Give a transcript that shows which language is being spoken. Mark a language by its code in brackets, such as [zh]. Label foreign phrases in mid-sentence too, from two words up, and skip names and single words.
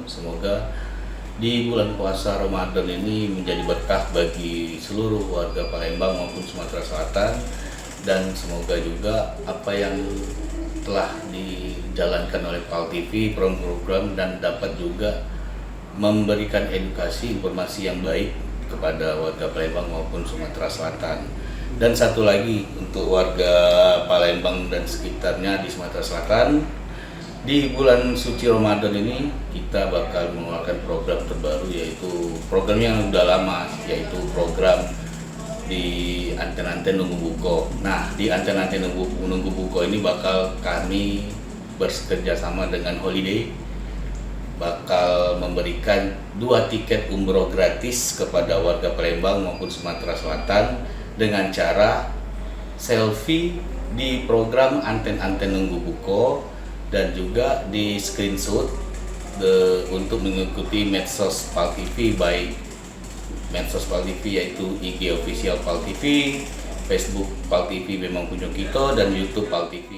[id] Semoga di bulan puasa Ramadan ini menjadi berkah bagi seluruh warga Palembang maupun Sumatera Selatan, dan semoga juga apa yang telah dijalankan oleh PAL TV, program-program, dan dapat juga memberikan edukasi informasi yang baik kepada warga Palembang maupun Sumatera Selatan. Dan satu lagi untuk warga Palembang dan sekitarnya di Sumatera Selatan, di bulan suci Ramadan ini kita bakal mengeluarkan program terbaru, yaitu program yang sudah lama, yaitu program di Anten-Anten Nunggu Buko. Nah, di Anten-Anten Nunggu Buko ini bakal kami bekerja sama dengan Holiday, bakal memberikan 2 tiket umroh gratis kepada warga Palembang maupun Sumatera Selatan dengan cara selfie di program Anten-Anten Nunggu Buko dan juga di screenshot untuk mengikuti medsos PAL TV, baik medsos PAL TV yaitu IG official PAL TV, Facebook PAL TV Memang Kunjung Kita, dan YouTube PAL TV.